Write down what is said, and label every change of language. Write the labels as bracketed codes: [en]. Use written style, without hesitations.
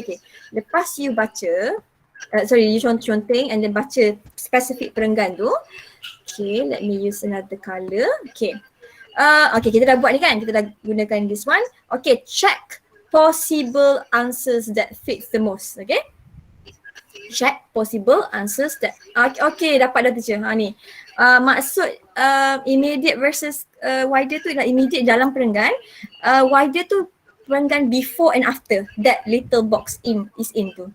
[ms] Okay, lepas you baca you conteng and then baca spesifik perenggan tu. Okay, [en] let me use another colour. [ms] Okay, Okay, kita dah buat ni kan? Kita dah gunakan this one. [en] Okay, check possible answers that fits the most. Okay? Check possible answers that okay, [ms] dapat dah [en] teacher. [ms] Ni. Maksud immediate versus wider tu ialah immediate dalam perenggan. Wider tu perenggan before and after that little box is in tu.